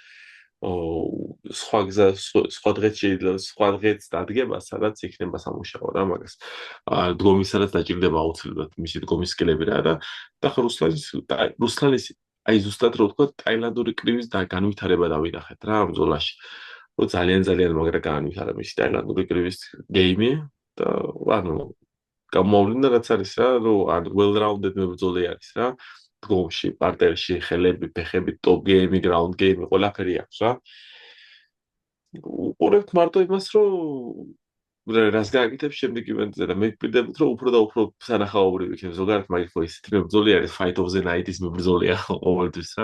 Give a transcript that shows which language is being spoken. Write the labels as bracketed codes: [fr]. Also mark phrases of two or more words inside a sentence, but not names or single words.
[ka] სხვა დღეც დადგება სადაც იქნება სამუშაო რა მაგას დგომისადაც დაჭირდება აუცილებლად მისი დგომის სკილები რა და რუსლანის აი ზუსტად რო ვთქვა ტაილანდური კრივის და განვითარება დავინახეთ რა ამ ბრძოლაში რომ ძალიან მაგრა განვითარა მისი ტაილანდური კრივის გეიმი და ანუ გამოვლინდა რაც არის რა რომ ან [en] well rounded [ka] მებრძოლე არის რა დგომში პარტერში ხელები ფეხები [en] top game ground game [ka] ყველაფერი აქვს რა უყურებთ მარტო იმას, რომ რას გააკეთებს შემდეგ ივენტზე და მე ვპირდებით, რომ უფრო და უფრო სანახაობრივი იქნება. ზოგადად მაგის ისეთი მებრძოლი არის Fight of the Night-ის მებრძოლია ყოველთვის რა.